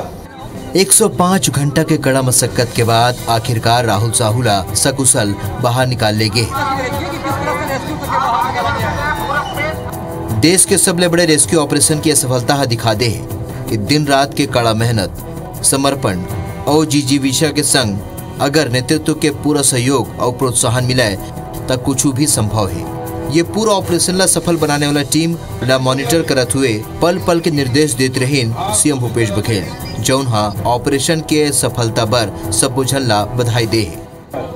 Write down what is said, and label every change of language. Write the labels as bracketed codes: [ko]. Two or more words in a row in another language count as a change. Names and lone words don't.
[hne] 105 घंटा के कड़ा मशक्कत के बाद आखिरकार राहुल साहूला सकुशल बाहर निकाल ले गए। देश के सबले बड़े [en] rescue operation [hne] की सफलता दिखा दे कि दिन रात के कड़ा मेहनत, समर्पण और जिजीविषा के संग अगर नेतृत्व के पूरा सहयोग और प्रोत्साहन मिले तब कुछ भी संभव है। ये पूरा ऑपरेशन ला सफल बनाने वाला टीम ला मॉनिटर करत हुए पल पल के निर्देश देते रहे सीएम भूपेश बघेल, जौन ऑपरेशन के सफलता बर सब बुझन ला बधाई दे।